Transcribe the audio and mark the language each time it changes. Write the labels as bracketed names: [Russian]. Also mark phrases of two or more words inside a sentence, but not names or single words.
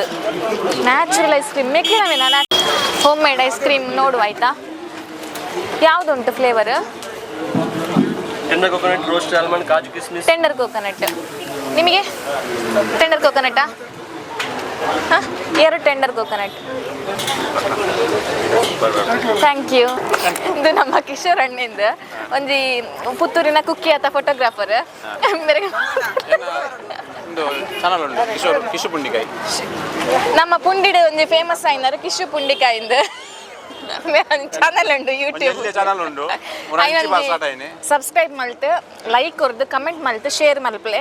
[English] natural ice cream ಮೇಕ್ಲಿನ home made ice cream [Kannada] ನೋಡುವ ಆಯ್ತಾ. [Tulu] ಯಾವುದುಂಟು ಫ್ಲೇವರ್? [English] tender coconut, roast almond, [Hindi] काजू किशमिश. [English] tender coconut. ನಿಮಗೆ tender coconut? ಹಾಂ, 2 tender coconut. thank you. [Tulu] ಇದು ನಮ್ಮ ಕಿಶೋರ್ ಅಣ್ಣಿಂದ ಒಂಜಿ ಪುತ್ತೂರಿನ ಕುಕ್ಕಿ ಆತ ಫೋಟೋಗ್ರಾಫರ್. ನಮ್ಮ ಪುಂಡಿಡೆ ಒಂಜಿ ಫೇಮಸ್ ಆಯ್ನಾರು ಕಿಶು ಪುಂಡಿಕಾಯಿಂದ ಚಾನಲ್ ಉಂಟು, ಯೂಟ್ಯೂಬ್ ಸಬ್ಸ್ಕ್ರೈಬ್ ಮಲ್ತು, ಲೈಕ್ ಕೊರ್ದು, ಕಮೆಂಟ್ ಮಲ್ತು, ಶೇರ್ ಮಲ್ಪಲೆ.